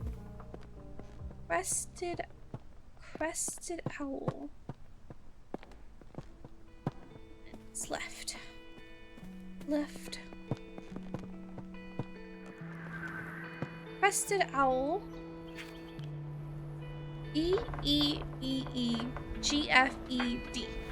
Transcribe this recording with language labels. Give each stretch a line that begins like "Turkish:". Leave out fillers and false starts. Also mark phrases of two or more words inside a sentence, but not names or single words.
English: Crested owl. It's left. Crested owl. E-E-E-E-G-F-E-D.